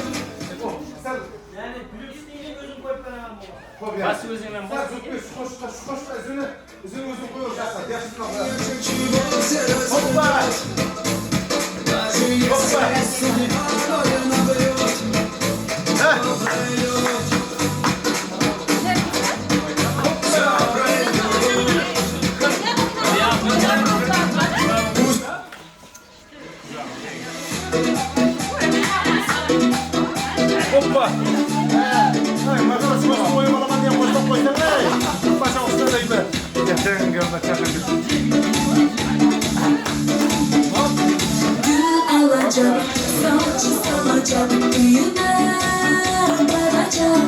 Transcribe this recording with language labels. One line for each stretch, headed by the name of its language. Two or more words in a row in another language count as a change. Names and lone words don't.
Turkish: Nasıl özlemem bu? Hoppa!
Russian: Даже если больно бьет, все пройдет.
Turkish: Hoppa! Gül alacak, salça salacak, düğüne varacak.